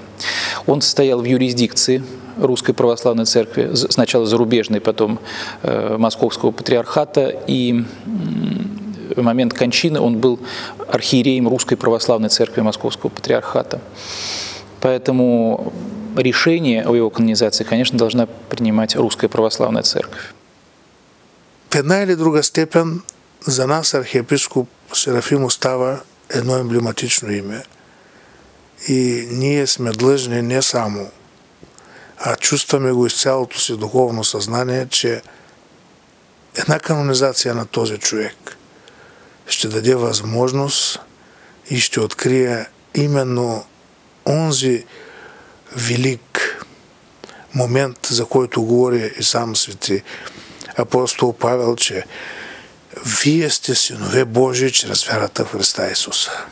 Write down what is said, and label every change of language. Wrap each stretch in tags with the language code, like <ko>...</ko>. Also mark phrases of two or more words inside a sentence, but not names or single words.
<ru>Он состоял в юрисдикции Русской Православной Церкви, сначала зарубежной, потом Московского патриархата, и в момент кончины он был архиереем Русской Православной Церкви Московского Патриархата. Поэтому решение о его канонизации, конечно, должна принимать Русская Православная Церковь.</ru> <bg>В една или друга степен за нас архиепископ Серафим остава едно емблематично име. И ние сме длъжни не само, а чувстваме го из цялото си духовно съзнание, че една канонизация на този човек ще даде възможност и ще открие именно онзи велик момент, за който говори и сам свети апостол Павел, че вие сте синове Божии чрез вярата в Христа Исуса.</bg>